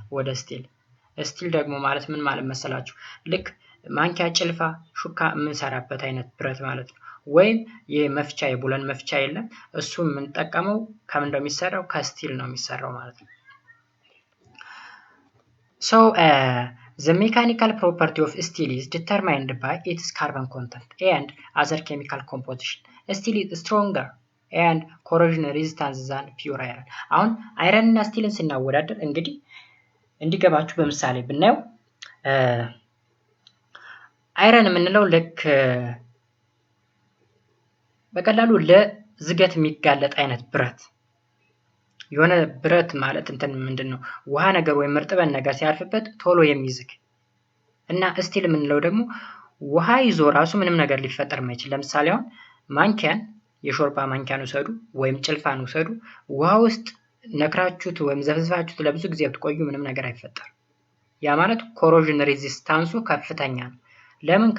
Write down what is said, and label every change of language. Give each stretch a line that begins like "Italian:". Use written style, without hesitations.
Amharic: ወደ ስቲል። ስቲል ደግሞ ማለት ምን ማለት መሰላችሁ? ልክ ማንኪያ፣ ጭልፋ፣ ሹካ የምንሰራበት አይነት ብረት ማለት ነው። ወይም የመፍቻ የቡለን መፍቻ የለም፣ እሱ የምንጠቀመው ከምን እንደሚሰራው ከስቲል ነው የሚሰራው ማለት ነው።
English: So the mechanical property of steel is determined by its carbon content and other chemical composition. Steel is stronger and corrosion resistance than pure iron.
Amharic: አሁን አይረን እና ስቲልን ስናወዳደር እንግዲህ እንዲገባችሁ በምሳሌ ብናየው አይረን የምንለው ልክ በቀላሉ ለዝገት የሚጋለጥ አይነት ብረት የሆነ ብረት ማለት እንትን ምንድነው ውሃ ነገር ወይም እርጥበት ነገር ሲያርፍበት ቶሎ የሚዝግ እና ስቲል የምንለው ደግሞ ውሃ ይዞ ራሱ ምንም ነገር ሊፈጠር የማይችል ለምሳሌ አሁን ማንኪያን የሾርባ ማንኪያን ወሰዱ ወይም ጭልፋን ወሰዱ ውሃ ውስጥ ነክራችሁት ወይም ዘፍዝፋችሁት ለብዙ ጊዜ ብትቆዩ ምንም ነገር አይፈጠርም። ያ ማለት ኮሮዥን ሬዚስታንሱ ከፍተኛ ነው። ለምን?